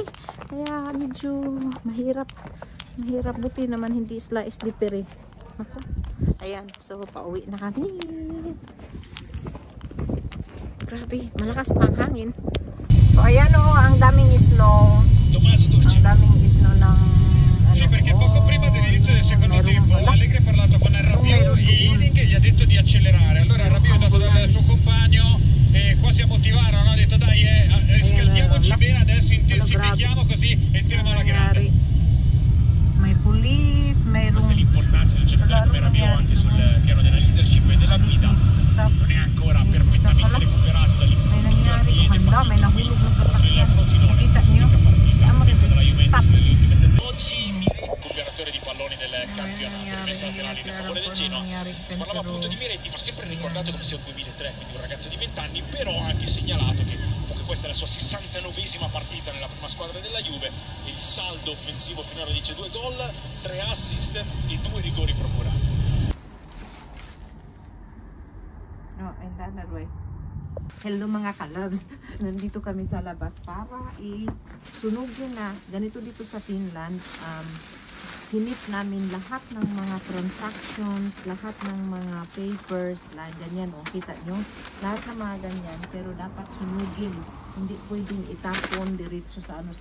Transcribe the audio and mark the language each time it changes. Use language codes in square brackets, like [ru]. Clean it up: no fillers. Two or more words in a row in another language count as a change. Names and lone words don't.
[tl] Kaya, medyo mahirap. Mahirap. Buti naman hindi slippery. Ayan, so pauwi na kami. Grabe, malakas pa ang hangin. So ayan o, ang daming snow. Ang daming snow ng [it] sì, perché poco prima dell'inizio del secondo tempo Allegri ha parlato con Rabiot e Ealing gli ha detto di accelerare. Allora Rabiot è andato dal suo compagno e quasi a motivarlo, no? Ha detto dai, scaldiamoci bene, adesso intensifichiamo così entriamo alla grande. [tl] May police, mayroong... [it] Questa è l'importanza di un giocatore come Rabiot anche sul piano della leadership e della guida. Non è ancora perfettamente recuperato dall'infortunio [tl] may nahulog na sasakyan. Nakita nyo? Stop. [it] Oggi recuperatore di palloni del campionato, rimessa laterale in favore del Genoa. Si parlava appunto di Miretti, va sempre ricordato come sia un 2003, quindi un ragazzo di 20 anni, però ha anche segnalato che comunque questa è la sua 69esima partita nella prima squadra della Juve e il saldo offensivo finora dice 2 gol, 3 assist e 2 rigori procurati. [en] No, and that way. [tl] Hello mga kalabs, nandito kami sa labas para isunugin na ganito dito sa Finland. Hinip namin lahat ng mga transactions, lahat ng mga papers, ganyan o, kita nyo, lahat ng mga ganyan, pero dapat sunugin, hindi pwedeng itapon diretso sa ano.